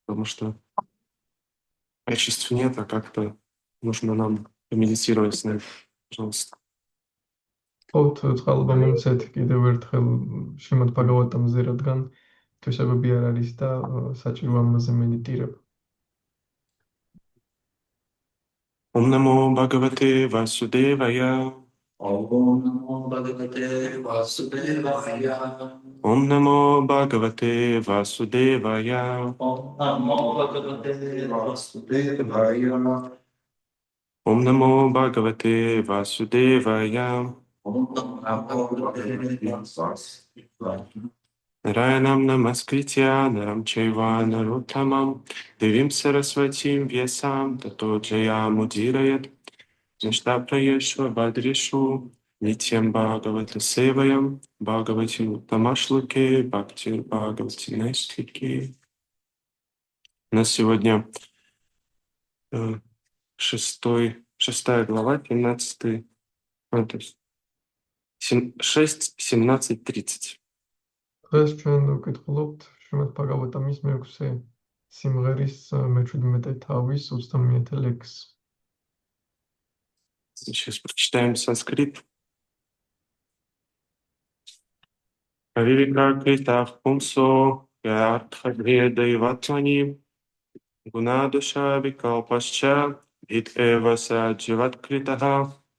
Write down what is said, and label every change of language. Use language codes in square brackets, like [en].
[ru] потому что качеств нет, а как-то нужно нам помедитировать на это. Пожалуйста. [ka] ოთ წყალობა მომცეთ კიდევ ერთხელ შრიმად ბაგავატამზე, რადგან თვისებები არ არის და საჭირო ამაზე მედიტირება. [sa] Ом намо Бхагавате Васудевая. Om Namo Bhagavate Vasudevaya. Ом намо Бхагавате Васудевая. Om Namo Bhagavate Vasudevaya. Ом намо Бхагавате Васудевая. Om Namo Bhagavate Vasudevaya. Нараянам намаскритья нарам чайва наруттамам девим сарасватим вьясам тато джаям удирает наштапраешва бадришу нитьям Бхагавата севаям Бхагавати уттамашлуке бхактир Бхагавати настике. [ru] У нас сегодня шестая глава, 13, то есть 6, 17, 30. [ka] დღეს ჩვენ ვკითხულობთ შრიმად ბაგავატამის მეექვსე სიმღერის მე-17 თავის 30 ლექსს. [ru] Сейчас прочитаем санскрит. [sa] Авивикакритах пумсо ятхадхедайватвани гунадуша викалпасча ит эва садживаткритаха.